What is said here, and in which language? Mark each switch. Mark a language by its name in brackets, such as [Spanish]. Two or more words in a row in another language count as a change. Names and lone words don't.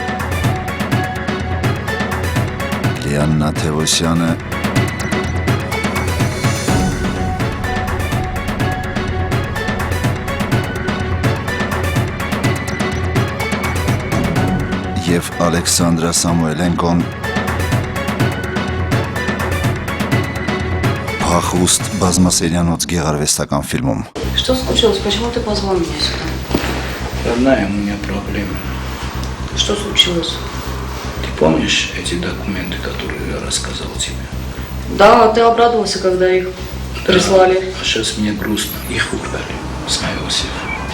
[Armenian] Լիաննա Թևոսյանը և Ալեքսանդրա Սամուելենկոն Փախուստ բազմասերիանոց գեղարվեստական ֆիլմում [Russian] Что случилось? Почему ты позвал меня сюда? Родная, у меня проблемы. Что случилось? Ты помнишь эти документы, которые я рассказал тебе? Да, ты обрадовался, когда их прислали. Да, а сейчас мне грустно. Их украли с моего сейфа.